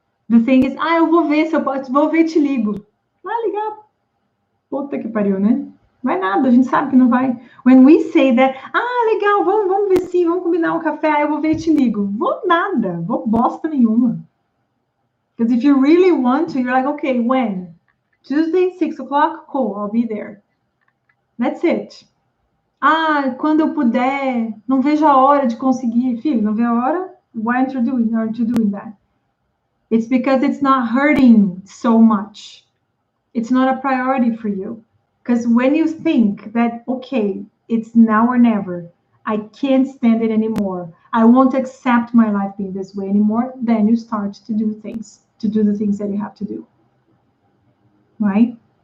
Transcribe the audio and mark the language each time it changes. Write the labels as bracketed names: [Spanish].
[English] The thing is, [Portuguese] eu vou ver se eu posso, vou ver, te ligo. Vai ligar. Puta que pariu, né? Vai nada, a gente sabe que não vai. [English] When we say that, [Portuguese] legal, vamos ver sim, vamos combinar um café, eu vou ver e te ligo. Vou nada, vou bosta nenhuma. [English] Because if you really want to, you're like, okay, when? Tuesday, 6 o'clock? Cool, I'll be there. That's it. [Portuguese] Quando eu puder, não vejo a hora de conseguir. Filho, não vê a hora? [English] Why aren't you doing that? It's because it's not hurting so much. It's not a priority for you. Because when you think that, okay, it's now or never, I can't stand it anymore, I won't accept my life being this way anymore, then you start to do the things that you have to do, right?